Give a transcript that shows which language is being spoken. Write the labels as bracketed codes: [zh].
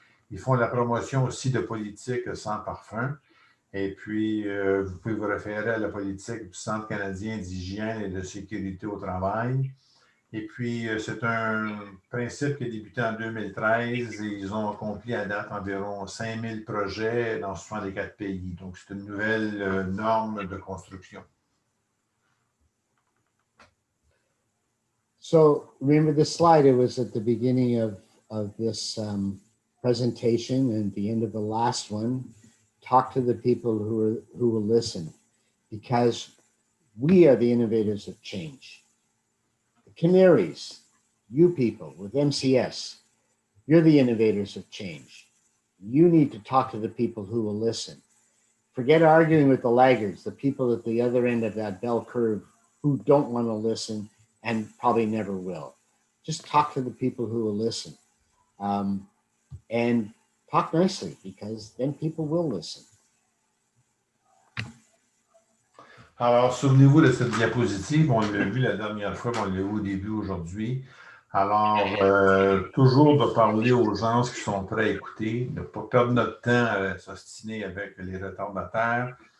[fr] Ils font la promotion aussi de politiques sans parfum. Et puis, vous pouvez vous référer à la politique du Centre canadien d'hygiène et de sécurité au travail. Et puis, c'est un principe qui a débuté en 2013 et ils ont accompli à date environ 5000 projets dans 64 pays. Donc, c'est une nouvelle norme de construction. [en] So remember the slide, it was at the beginning of this presentation and the end of the last one. Talk to the people who will listen, because we are the innovators of change. The Canaries, you people with MCS, you're the innovators of change. You need to talk to the people who will listen. Forget arguing with the laggards, the people at the other end of that bell curve who don't want to listen and probably never will. Just talk to the people who will listen. And talk nicely, because then people will listen. [fr] Alors, souvenez-vous de cette diapositive, on l'a vu la dernière fois, on l'a vu au début aujourd'hui. Alors, toujours de parler aux gens qui sont prêts à écouter, ne pas perdre notre temps à s'ostiner avec les retardataires.